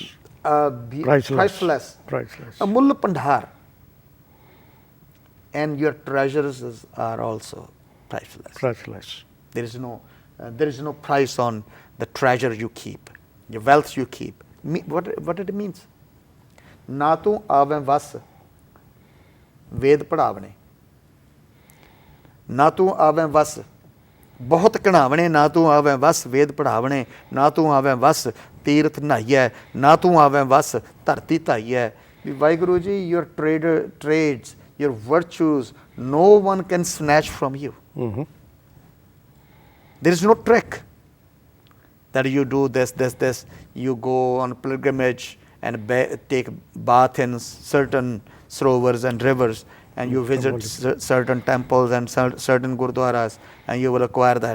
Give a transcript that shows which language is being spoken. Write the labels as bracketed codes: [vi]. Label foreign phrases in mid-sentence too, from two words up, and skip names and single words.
[en] Priceless. Amul Pandhar. And your treasures are also priceless. There is no price on the treasure you keep, your wealth you keep. What it means? [pa] ਨਾ ਤੂੰ ਆਵੇਂ ਵਸ ਵੇਦ ਪੜ੍ਹਾਵਣੇ. ਨਾ ਤੂੰ ਆਵੇਂ ਵਸ ਬਹੁਤ ਘਣਾਵਣੇ, ਨਾ ਤੂੰ ਆਵੇਂ ਵਸ ਵੇਦ ਪੜ੍ਹਾਵਣੇ, ਨਾ ਤੂੰ ਆਵੇਂ ਵਸ ਤੀਰਥ ਨਹਾਈਐ, ਨਾ ਤੂੰ ਆਵੇਂ ਵਸ ਧਰਤੀ ਧਾਈਐ. ਵੀ ਵਾਹਿਗੁਰੂ ਜੀ, [en] your trades, your virtues, no one can snatch from you. There is no trick that you do this. You go on pilgrimage and take bath in certain sarovars and rivers, and you visit certain temples and certain gurdwaras, and you will acquire that.